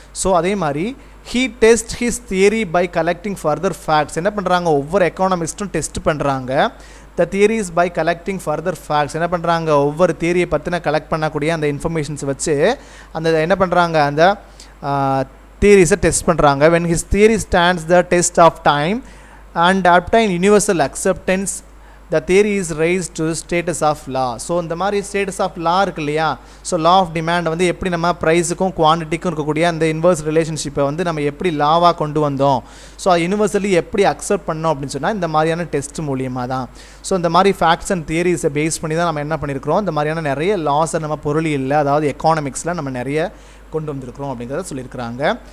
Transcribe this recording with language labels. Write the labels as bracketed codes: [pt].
[en] so [ta] அதே மாதிரி [en] He test his theory by collecting further facts. [ta] என்ன பண்ணுறாங்க, ஒவ்வொரு எக்கானமிஸ்ட்டும் டெஸ்ட் பண்ணுறாங்க. [en] The theories by collecting further facts. [ta] என்ன பண்ணுறாங்க, ஒவ்வொரு தியரியை பற்றின கலெக்ட் பண்ணக்கூடிய அந்த இன்ஃபர்மேஷன்ஸ் வச்சு அந்த என்ன பண்ணுறாங்க, அந்த தியரிஸை டெஸ்ட் பண்ணுறாங்க. [en] when his theory stands the test of time and obtain universal acceptance, the theory is raised to status of law. [ta] So இந்த மாதிரி ஸ்டேட்டஸ் ஆஃப் லா இருக்கு இல்லையா, ஸோ லா ஆஃப் டிமாண்ட் வந்து எப்படி நம்ம ப்ரைஸுக்கும் குவான்டிட்டிக்கும் இருக்கக்கூடிய அந்த இன்வர்ஸ் ரிலேஷன்ஷிப்பை வந்து நம்ம எப்படி லாவாக கொண்டு வந்தோம், ஸோ அது யூனிவர்சலி எப்படி அக்செப்ட் பண்ணோம் அப்படின்னு சொன்னால் இந்த மாதிரியான டெஸ்ட் மூலியமாக தான். ஸோ இந்த மாதிரி ஃபேக்ட்ஸ் அண்ட் தியரிஸை பேஸ் பண்ணி தான் நம்ம என்ன பண்ணியிருக்கிறோம், இந்த மாதிரியான நிறைய லாஸை நம்ம பொருளியல்ல, அதாவது எக்கானமிக்ஸில் நம்ம நிறைய கொண்டு வந்திருக்கிறோம் அப்படிங்கிறத சொல்லியிருக்கிறாங்க.